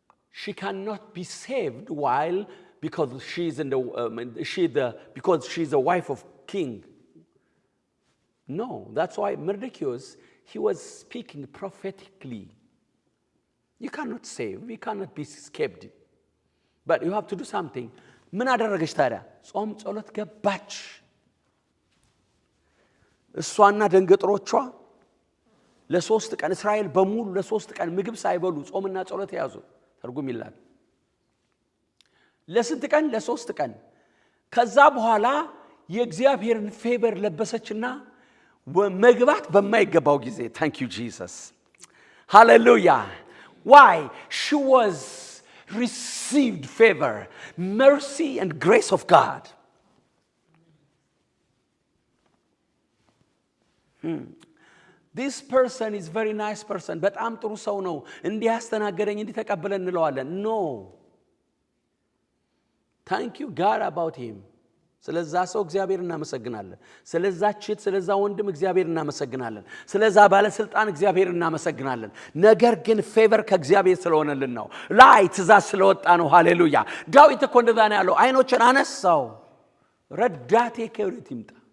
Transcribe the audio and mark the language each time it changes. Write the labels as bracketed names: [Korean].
[English] She cannot be saved because because she's a wife of king. No, that's why Mordecai, he was speaking prophetically. You cannot save, you cannot be escaped. But you have to do something. [Amharic] ምን አደረገች ታዲያ? ጾም ጸሎት ገባች። እሷና ደንገጥሮቿ ለሶስት ቀን እስራኤል በሙሉ ለሶስት ቀን ምግብ ሳይበሉ ጾምና ጸሎት ያዙ። ተርጉም ይላል። ለስንት ቀን? ለሶስት ቀን። ከዛ በኋላ የእግዚአብሔርን ፌቨር ለበሰችና መግባት በማይገባው ጊዜ [English] thank you Jesus. Hallelujah. Why? She was received favor, mercy and grace of God. This person is very nice person. [Amharic] በጣም ጥሩ ሰው ነው፣ እንዲህ ያስተናገደኝ እንዲህ ተቀበለን እንለዋለን። No. [English] Thank you God about him. [Amharic] ስለዛ ሰው እግዚአብሔር እናመሰግናለን። ስለዛችት ስለዛ ወንድም እግዚአብሔር እናመሰግናለን። ስለዛ ባለስልጣን እግዚአብሔር እናመሰግናለን። ነገር ግን ፌቨር ከእግዚአብሔር ስለሆነልን ነው። ላይ ትእዛዝ ስለወጣ ነው። ሃሌሉያ። ዳዊት እኮ እንደዛ ነው ያለው። አይኖችን አነሳው፣ ረዳቴ ከወዴት ይምጣ?